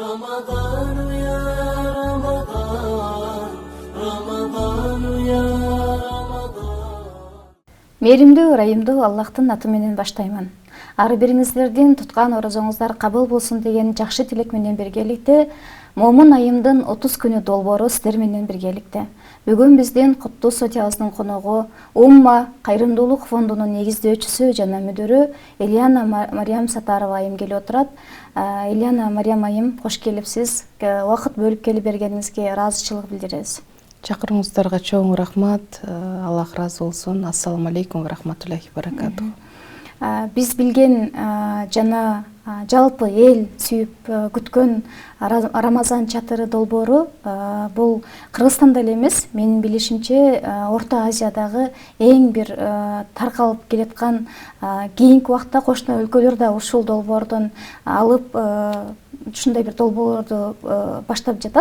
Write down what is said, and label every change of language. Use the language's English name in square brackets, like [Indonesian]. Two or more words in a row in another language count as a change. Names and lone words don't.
[Arabic] رمضان يا رمضان رمضان يا رمضان. [Kyrgyz] Мээримдүү, ырайымдуу Аллахтын аты менен баштайман. Ар бириңиздердин туткан орозоңуздар кабыл болсун деген жакшы тилек менен биргеликте Момун айымдын 30 күнү долбоору сиздер менен биргеликте. Бүгүн биздин Куттуу студиябыздын коногу Умма кайрымдуулук фондунун негиздөөчүсү жана мүдүрү Ильяна Мариям Сатарова айым келип отурат. Ильяна Мариям айым, кош келипсиз. Убакыт бөлүп келип бергениңизге ыраазычылык билдиребиз. Чакырууңуздарга чоң рахмат. Аллах разы болсун. [Arabic] السلام عليكم ورحمة الله وبركاته. [Kyrgyz] Биз билген жана жалпы эл сүйүп күткөн Рамазан чатыры долбоору бул Кыргызстанда эле эмес, менин билишимче Орто Азиядагы эң бир таркалып келаткан, кийинки убакта кошуна өлкөлөр да ушул долбоордон алып ушундай бир долбоорду баштап жатат.